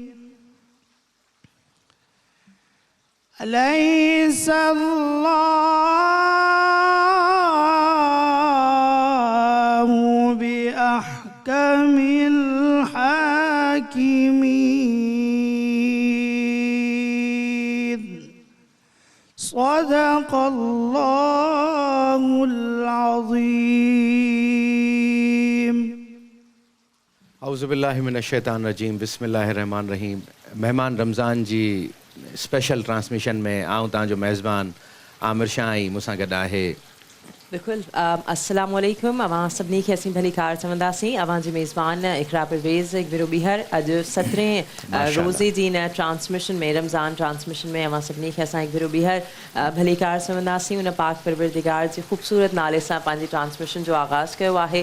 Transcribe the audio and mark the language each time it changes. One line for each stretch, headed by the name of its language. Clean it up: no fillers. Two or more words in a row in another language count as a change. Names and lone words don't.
Arabic: أليس الله بأحكم الحاكمين؟ صدق الله العظيم. أعوذ بالله من الشيطان الرجيم بسم الله الرحمن الرحيم.
Sindhi: मेहमान रमज़ान जी
English: special transmission
Sindhi: में आऊं तव्हांजो मेज़बान आमिर शाह आई मूंसां गॾु आहे।
Arabic: بالكل السلام عليكم.
Sindhi: अवां सभिनी खे असीं भली कार चवंदासीं। अवां जी मेज़बान इक़रा परवेज़ इक़बिरो ॿीहर अॼु 17 रोज़े जी इन ट्रांसमिशन में रमज़ान ट्रांसमिशन में अवां सभिनी खे असां इक़बिरो ॿीहर भली कार चवंदासीं। उन पाक परवरदिगार जे ख़ूबसूरत नाले सां पंहिंजी ट्रांसमिशन जो आगाज़ कयो आहे।